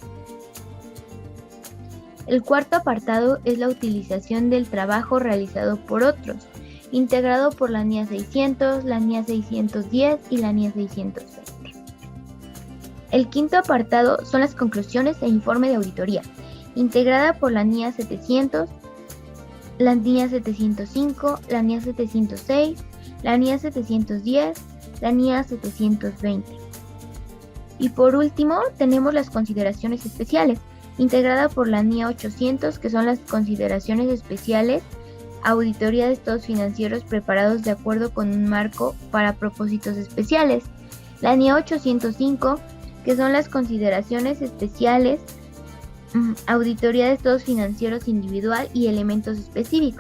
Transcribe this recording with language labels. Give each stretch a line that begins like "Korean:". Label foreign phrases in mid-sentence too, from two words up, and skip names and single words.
Spanish: El cuarto apartado es la utilización del trabajo realizado por otros, integrado por la NIA 600, la NIA 610 y la NIA 620. El quinto apartado son las conclusiones e informe de auditoría, integrada por la NIA 700, la NIA 705, la NIA 706, la NIA 710, la NIA 720. Y por último tenemos las consideraciones especiales, integrada por la NIA 800, que son las consideraciones especiales, auditoría de estados financieros preparados de acuerdo con un marco para propósitos especiales. La NIA 805, que son las consideraciones especiales, auditoría de estados financieros individual y elementos específicos.